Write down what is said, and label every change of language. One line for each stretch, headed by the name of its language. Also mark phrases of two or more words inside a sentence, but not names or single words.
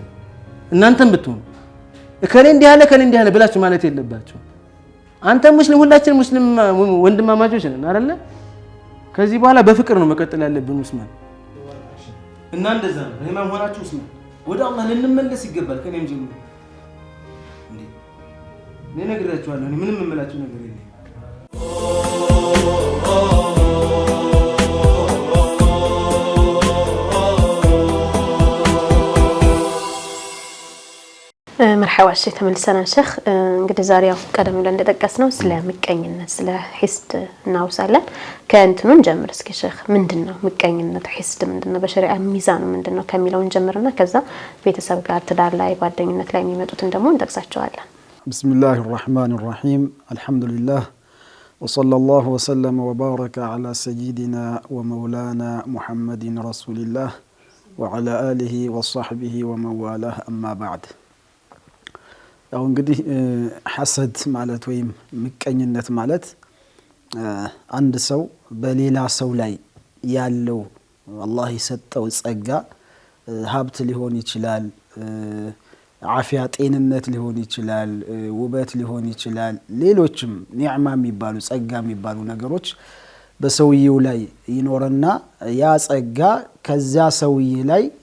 Amharic: እናንተም ብትሆኑ ከኔ እንዲህ አለ ከኔ እንዲህ አለ ብላችሁ ማለት የለባችሁ። አንተ ሙስሊም ሁላችን ሙስሊም ወንድማማቾች ነን አይደለ? ከዚህ በኋላ በፍቅር ነው መቀጠል ያለብን ኡስማን። እና እንደዛ ነው ረሂማም ሆናችሁ ኡስማን ወደ አላህ ልንመለስ ይገባል። ከኔም ጀምሮ እንዴ እኔ ነግራችኋለሁ። እኔ ምንም የምላችሁ ነገር የለም።
Arabic: مرحبا الشيخ تملسنا الشيخ
Amharic: እንግዲህ ዛሬ ያው ቀደም ብለን እንደጠቀስነው ስለ ምቀኝነት ስለ ሒስድ እናውሳለን። ከእንትኑን ጀምር እስኪ ሼክ ምንድነው ምቀኝነት? ሒስድ ምንድነው? በሸሪዓ ሚዛኑ ምንድነው ከሚለውን ጀምርና ከዛ ቤተሰብ ጋር ትዳር ላይ ጓደኝነት ላይ የሚመጡትን ደግሞ እንጠቅሳቸዋለን።
Arabic: ቢስሚላሂ الرحمن الرحيم الحمد لله وصلى الله وسلم وبارك على سيدنا ومولانا محمد رسول الله وعلى آله وصحبه ومن والاه أما بعد
Amharic: ያው እንግዲህ ሐሰድ ማለት ወይም ምቀኝነት ማለት አንድ ሰው በሌላ ሰው ላይ ያለው አላህ የሰጠው ጸጋ ሀብት ሊሆን ይችላል፣ አፊያ ጤንነት ሊሆን ይችላል፣ ውበት ሊሆን ይችላል፣ ሌሎችም ኒዕማ የሚባሉ ጸጋ የሚባሉ ነገሮች በሰውየው ላይ ይኖርና ያ ጸጋ ከዛ ሰውዬ ላይ